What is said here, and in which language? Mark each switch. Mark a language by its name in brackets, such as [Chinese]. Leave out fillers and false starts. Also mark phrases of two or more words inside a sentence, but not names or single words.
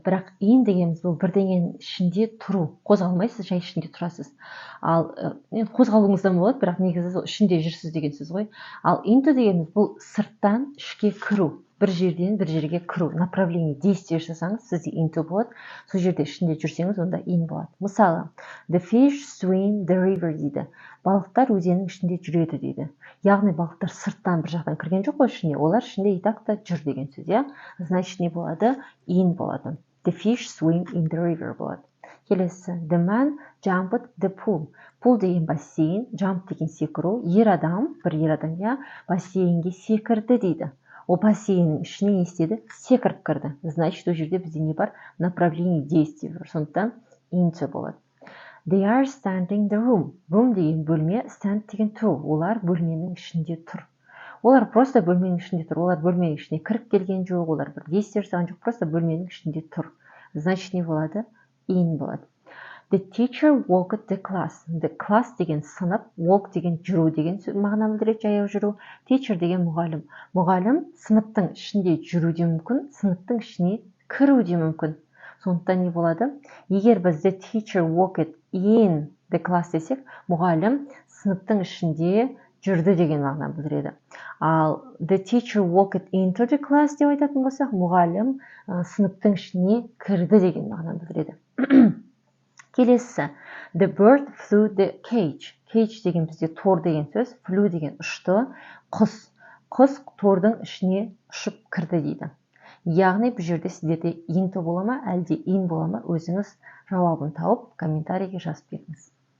[Kazakh] Бірақ in дегеніміз бұл бірдеңенің ішінде тұру. Қозғалмайсыз, жай ішінде тұрасыз. Ал қозғалуыңыздан болады, бірақ негізі сол ішінде жүрсіз деген сөз ғой. Ал into дегеніміз бұл сырттан ішке кіру. Бір жерден бір жерге кіру, [Russian] направление, действие [Kazakh] жасасаңыз, сізде into болады. Сол жерде ішінде жүрсеңіз, онда in болады. Мысалы, [English] the fish swim the river дейді. [Kazakh] Балықтар өзеннің ішінде жүреді дейді. Яғни балықтар сырттан бір жақтан кірген жоқ қой ішіне, олар ішінде итакта жүр деген сөз, иә? Значит, не болады? In болады. [English] The fish swim in the river болады. [Kazakh] Келесі, [English] the man jumped the pool. [Kazakh] Pool деген бассейн, jump деген секіру, бір ер адам, иә, бассейнге секірді дейді. Ол бассейннің ішіне не істеді? Секіріп кірді. Значит, ол жерде бізде не бар? [Russian] Направление действия [Kazakh] бар. Сондықтан into болады. [English] They are standing the room. [Kazakh] Room деген бөлме, stand деген тұру. Олар бөлменің ішінде тұр. Олар просто бөлменің ішінде тұр. Олар бөлменің ішіне кіріп келген жоқ, олар бір действие жасаған жоқ, просто бөлменің ішінде тұр. Значит, не болады? In болады. [English] The teacher walked the class. The class [Kazakh] деген сынып, walk деген жүру деген мағына білдіреді, жаяу жүру. Teacher деген мұғалім. Мұғалім сыныптың ішінде жүру де мүмкін, сыныптың ішіне кіру де мүмкін. Сондықтан не болады? Егер біз [English] the teacher walked in the class [Kazakh] десек, мұғалім сыныптың ішінде жүрді деген мағына білдіреді. Ал [English] the teacher walked into the class [Kazakh] деп айтатын болсақ, мұғалім сыныптың ішіне кірді деген мағына білдіреді. Келесі, [English] the bird flew the cage. [Kazakh] Cage деген бізде тор деген сөз, flew деген ұшты, құс тордың ішіне ұшып кірді дейді. Яғни бұл жерде сіздерде into бола ма, әлде in бола ма, өзіңіз жауабын тауып комментарийге жазып беріңіз.